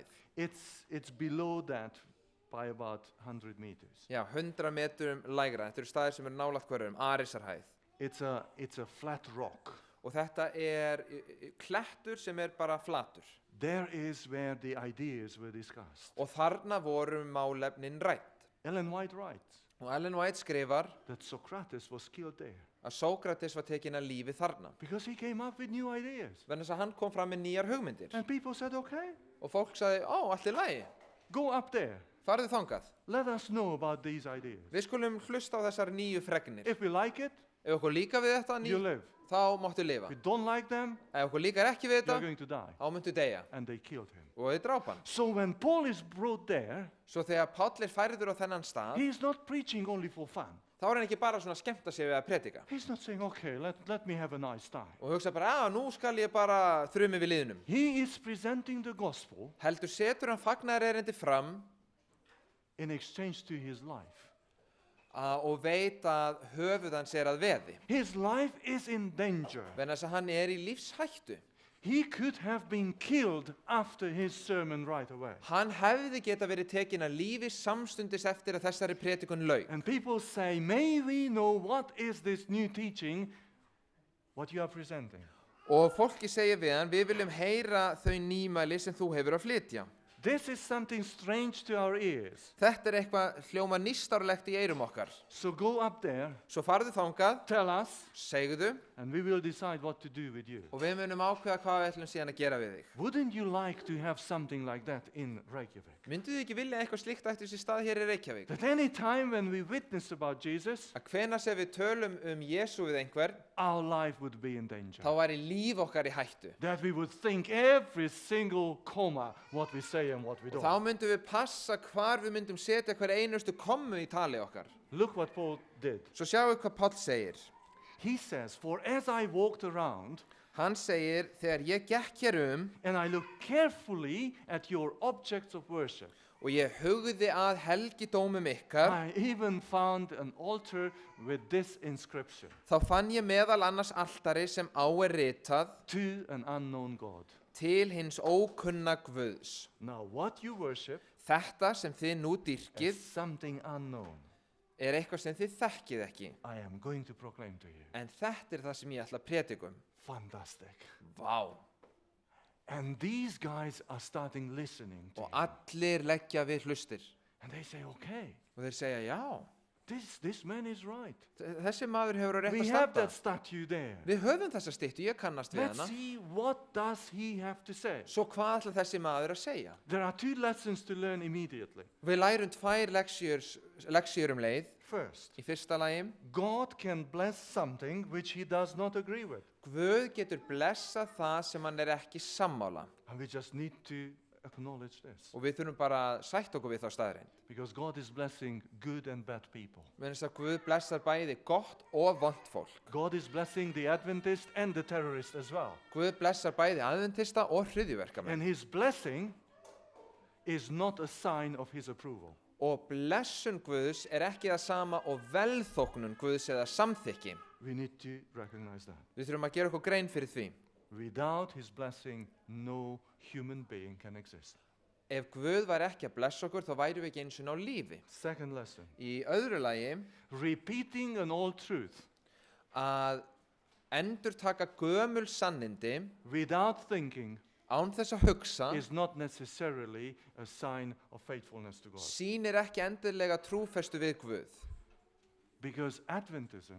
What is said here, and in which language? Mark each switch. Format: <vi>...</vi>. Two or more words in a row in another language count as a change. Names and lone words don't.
<en>It's below that by about 100 meters.</en> <is>Já, 100 metrum lægra. Þetta eru staðir sem eru nálægt hverjum, Aresarhæð.</is> <en>It's a flat rock.</en> <is>Og þetta er klettur sem er bara flatur.</is> <en>There is where the ideas were discussed.</en> <is>Og þarna voru málefnin rætt.</is> <en>Ellen White writes</en> <is>Og Ellen White skrifar</is> <en>that Socrates was killed there</en> <is>að Sókrates var tekinn af lífi þarna.</is> <en>because he came up with new ideas.</en> <is>Vegna þess að hann kom fram með nýjar hugmyndir.</is> <en>And people said, okay,</en> <is>Og fólk sagði, allt í lagi,</is> <en>go up there.</en> <is>farðu þangað.</is> <en>Let us know about these ideas.</en> <is>Við skulum hlusta á þessar nýju fregnir.</is> <en>If we like it,</en> <is>Ef okkur líka við þetta</is> <en>you</en> <is>nýju,</is> <en>live.</en> <is>þá máttu lifa.</is> <en>If we don't like them,</en> <is>Ef okkur líkar ekki við</is> <en>you're</en> <is>þetta,</is> <en>going to die.</en> <is>þá myndu deyja.</is> <en>And they killed him.</en> <is>Og þau drápa hann.</is> <en>So when Paul is brought there,</en> <is>Svo þegar Páll er færður á þennan stað,</is> <en>he's not preaching only for fun.</en> <is>þá er hann ekki bara svona að skemmta sig við að predika.</is> <en>He's not saying, okay, let me have a nice time.</en> <is>Og hugsa bara, nú skal ég bara þrumi við liðnum.</is> <en>He is presenting the gospel</en> <is>Heldur setur hann fagnaðarerindi fram</is> <en>in exchange to his life.</en> <is>og veit að höfuð hans er að veði.</is> <en>His life is in danger.</en> <is>Vegna þess að hann er í lífshættu.</is> <en>He could have been killed after his sermon right away.</en> <is>Hann hefði geta verið tekinn af lífi samstundis eftir að þessari predikun lauk.</is> <en>And people say, may we know what is this new teaching, what you are presenting.</en> <is>Og fólki segir við hann, við viljum heyra þau nýmæli sem þú hefur að flytja.</is> <en>This is something strange to our ears.</en> <is>Þetta er eitthvað hljóma nýstárlegt í eyrum okkar.</is> <en>So go up there,</en> <is>Svo farðu þangað,</is> <en>tell us,</en> <is>segðu,</is> <en>and we will decide what to do with you.</en> <is>og við munum ákveða hvað við ætlum síðan að gera við þig.</is> <en>Wouldn't you like to have something like that in Reykjavik?</en> <is>Myndu þið ekki vilja eitthvað slíkt ætti sér stað hér í Reykjavík?</is> <en>That any time when we witness about Jesus,</en> <is>Að hvenær sem við tölum Jesú við einhver,</is> <en>our life would be in danger.</en> <is>þá væri líf okkar í hættu.</is> <en>That we would think every single comma what we say and what we</en> <is>Og</is> <en>don't.</en> <is>þá myndum við passa hvar við myndum setja hver einustu kommu í tali okkar.</is> <en>Look what Paul did.</en> <is>Svo sjáum við hvað Páll segir.</is> <en>He says, for as I walked around</en> <is>Hann segir, þegar ég gekk hér</is> <en>and I looked carefully at your objects of worship,</en> <is>og ég hugði að helgidómum ykkar,</is> <en>I even found an altar with this inscription,</en> <is>þá fann ég meðal annars altari sem á er ritað</is> <en>to an unknown God.</en> <is>til hins ókunna Guðs.</is> <en>Now what you worship</en> <is>Þetta sem þið nú</is> <en>is</en> <is>dýrkið</is> <en>something unknown.</en> <is>er eitthvað sem þið þekkið ekki.</is> <en>I am going to proclaim to you.</en> <is>En þetta er það sem ég ætla að predikum.</is> <en>Fantastic.</en> <is>Vá.</is> <en>And these guys are starting listening to</en> <is>Og</is> <en>him.</en> <is>allir leggja við hlustir.</is> <en>And they say, okay,</en> <is>Og þeir segja, já,</is> <en>This man is right.</en> <is>Þessi maður hefur á rétt</is> <en>We</en> <is>að</is> <en>have</en> <is>standa.</is> <en>that statue there.</en> <is>Við höfum þessa styttu, ég kannast við</is> <en>Let's</en> <is>hana.</is> <en>see what does he have to say.</en> <is>Svo hvað ætla þessi maður að segja?</is> <en>There are 2 lessons to learn immediately.</en> <is>Við lærum 2 leksjur leið.</is> <en>First,</en> <is>Í fyrsta lagi,</is> <en>God can bless something which he does not agree with.</en> <is>Guð getur blessað það sem hann ekki sammála.</is> <en>And we just need to acknowledge this.</en> <is>Og við þurfum bara að sætta okkur við þá staðreind.</is> <en>Because God is blessing good and bad people.</en> <is>Með þess að Guð blessar bæði gott og vont fólk.</is> <en>God is blessing the Adventist and the terrorist as well.</en> <is>Guð blessar bæði aðventista og hryðjuverkamenn.</is> <en>And his blessing is not a sign of his approval.</en> <is>Og blessun Guðs ekki það sama og velþóknun Guðs eða samþykki.</is> <en>We need to recognize that.</en> <is>Við þurfum að gera okkur grein fyrir því.</is> <en>Without his blessing, no human being can exist.</en> <is>Ef Guð væri ekki að blessa okkur, þá værum við ekki eins og á lífi.</is> <en>Second lesson,</en> <is>Í öðru lagi,</is> <en>repeating an old truth</en> <is>að endurtaka gömul sannindi</is> <en>without thinking</en> <is>án þess að hugsa</is> <en>is not necessarily a sign of faithfulness to God.</en> <is>sýnir ekki endilega trúfestu við Guð.</is> <en>Because Adventism</en>